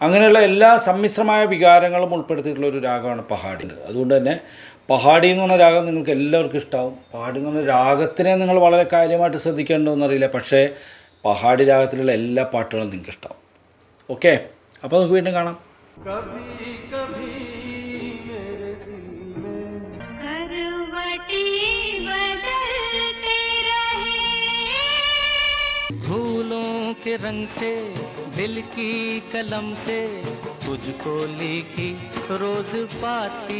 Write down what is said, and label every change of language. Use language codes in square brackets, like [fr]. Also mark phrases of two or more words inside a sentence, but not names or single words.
[ml] അങ്ങനെയുള്ള എല്ലാ സമ്മിശ്രമായ വികാരങ്ങളും ഉൾപ്പെടുത്തിയിട്ടുള്ള ഒരു രാഗമാണ് പഹാഡി. അതുകൊണ്ട് തന്നെ പഹാഡി എന്ന് പറഞ്ഞ രാഗം നിങ്ങൾക്ക് എല്ലാവർക്കും ഇഷ്ടമാവും. പഹാഡി എന്ന് പറഞ്ഞ രാഗത്തിനെ നിങ്ങൾ വളരെ കാര്യമായിട്ട് ശ്രദ്ധിക്കേണ്ടതെന്നറിയില്ല, പക്ഷേ പഹാഡി രാഗത്തിലുള്ള എല്ലാ പാട്ടുകളും നിങ്ങൾക്ക് ഇഷ്ടമാവും. ഓക്കെ, അപ്പോൾ നമുക്ക് വീണ്ടും കാണാം. [hi] फूलों के रंग से दिल की कलम से तुझको लिखी रोज पाती,